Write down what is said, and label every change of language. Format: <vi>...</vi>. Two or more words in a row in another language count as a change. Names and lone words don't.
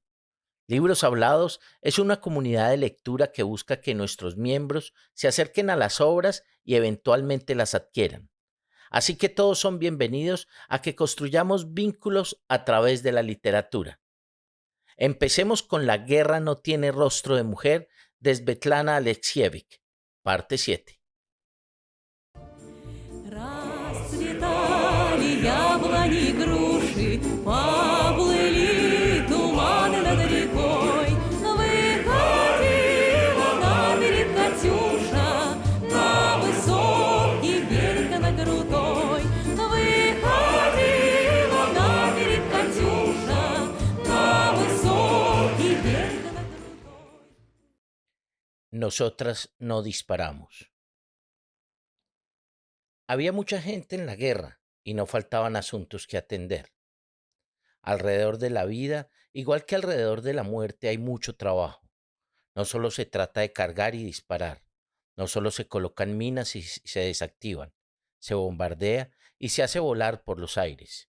<es>Libros Hablados es una comunidad de lectura que busca que nuestros miembros se acerquen a las obras y eventualmente las adquieran. Así que todos son bienvenidos a que construyamos vínculos a través de la literatura. Empecemos con La guerra no tiene rostro de mujer de Svetlana Alexievich, parte 7.</es> <ru>Расцветали яблони и груши, поплыли туманы над рекой. Выходила на берег Катюша, на высокий берег на крутой. Выходила на берег Катюша, на высокий берег на крутой.</ru> <es>Nosotras no disparamos. Había mucha gente en la guerra y no faltaban asuntos que atender. Alrededor de la vida, igual que alrededor de la muerte, hay mucho trabajo. No solo se trata de cargar y disparar, no solo se colocan minas y se desactivan, se bombardea y se hace volar por los aires.</es>